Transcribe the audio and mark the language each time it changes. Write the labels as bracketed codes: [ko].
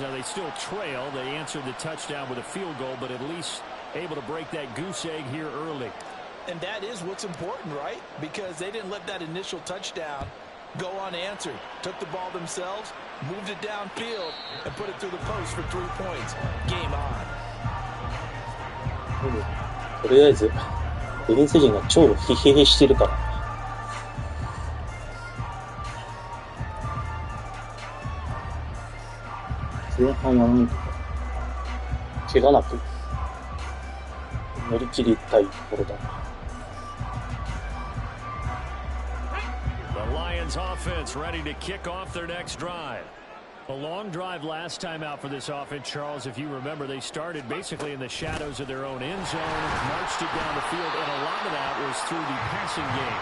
[en] Now they still trail. They answered the touchdown with a field goal, but at least able to break that goose egg here early. And that is what's important, right? Because they didn't let that initial touchdown go unanswered. Took the ball themselves, moved it downfield, and put it through the post for 3 points. Game on. [ja] とりあえずディフェンス陣が超疲弊してるから前半はなんとか怪我なく乗り切りたいところだな。 [en] The Lions offense ready to kick off their next drive. A long drive last time out for this offense, Charles. If you remember, they started basically in the shadows of their own end zone, marched it down the field, and a lot of that was through the passing game.